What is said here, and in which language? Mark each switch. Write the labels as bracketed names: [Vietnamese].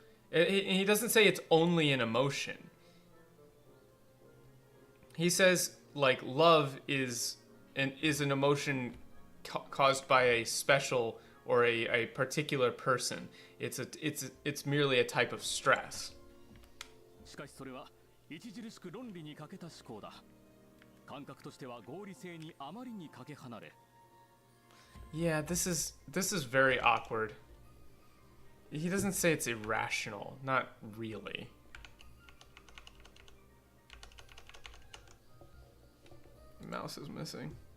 [English] He doesn't say it's only an emotion. He says, like, love is an emotion caused by a special or a particular person. It's merely a type of stress. [Japanese] しかしそれは著しく論理に欠けた思考だ。感覚としては合理性にあまりにかけ離れ。 [English] Yeah, this is very awkward. He doesn't say it's irrational, not really. Mouse is missing.